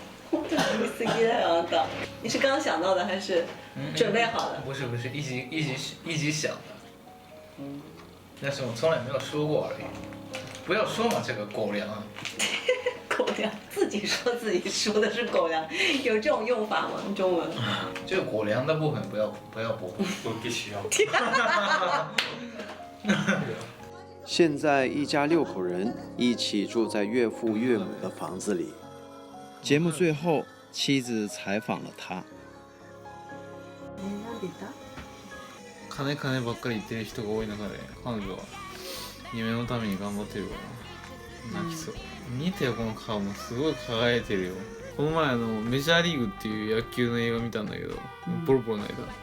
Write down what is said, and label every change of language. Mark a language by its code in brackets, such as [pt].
[ja] 本当に見すぎだよあんた。 [zh] 你是刚想到的还是准备好的？不是，一集想的。但是我从来没有说过而已。不要说嘛，这个狗粮啊。狗粮，自己说自己说的是狗粮，有这种用法吗？中文？这个狗粮的部分不要播。我必须要。现在一家6口人一起住在岳父岳母的房子里。节目最后，妻子采访了他。 [ja] 金ばっかり言ってる人が多い中で、彼女は夢のために頑張ってるから泣きそう。見てよこの顔もすごい輝いてるよ。この前メジャーリーグっていう野球の映画見たんだけど、ボロボロ泣いた。